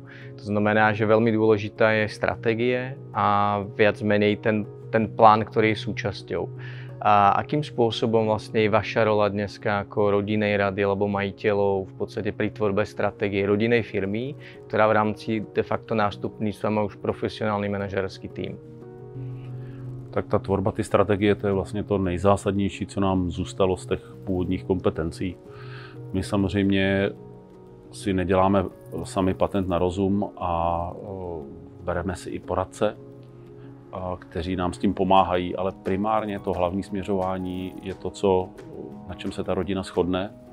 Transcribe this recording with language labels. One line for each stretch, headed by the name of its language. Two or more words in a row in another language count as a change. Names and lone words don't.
Slovak: To znamená, že veľmi dôležitá je stratégie a viac menej ten plán, ktorý je súčasťou. A akým spôsobom vlastne je vaša rola dneska ako rodinnej rady alebo majiteľov v podstate pri tvorbe stratégie rodinnej firmy, ktorá v rámci de facto nástupníctva má už profesionálny manažerský tým?
Czech: Tak ta tvorba ty strategie, to je vlastně to nejzásadnější, co nám zůstalo z těch původních kompetencí. My samozřejmě si neděláme sami patent na rozum a bereme si i poradce, kteří nám s tím pomáhají, ale primárně to hlavní směřování je to, na čem se ta rodina shodne.